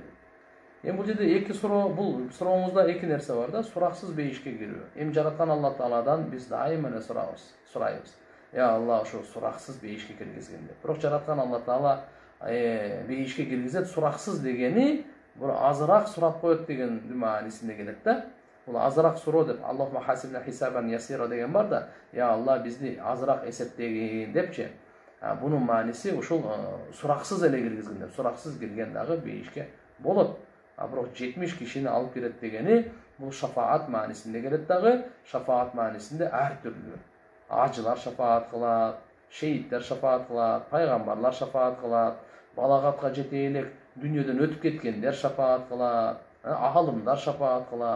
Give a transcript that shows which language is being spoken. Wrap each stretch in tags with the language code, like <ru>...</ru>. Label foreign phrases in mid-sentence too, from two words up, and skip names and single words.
<ky>Бул жерде эки суроо, бул сурооңузда эки нерсе бар да, сураксыз бейишке кирүү. Жараткан Алла Тааладан биз дайыма эле сурайбыз. Я Алла, ошо сураксыз бейишке киргизгин деп. Бирок жараткан Алла Таала бейишке киргизет. Сураксыз дегени бул азыраак сурап коет деген маанисинде келет да. Бул азыраак суроо деп</ky> <ar>اللهم حاسبنا حسابا يسيرا</ar> <ky>деген бар да. Я Алла бизди азыраак эсептегин депчи. Мунун мааниси ушул сураксыз эле киргизген деп. Сураксыз кирген дагы бейишке болот. Бирок 70 кишини алып кирет дегени бул шафаат маанисинде келет дагы. Шафаат маанисинде ар түрлүү. Ажылар шафаат кылат, шейиттер шафаат кылат, пайгамбарлар шафаат кылат, балагатка жете элек дүйнөдөн өтүп кеткендер шафаат кылат, аалымдар шафаат кылат.</ky>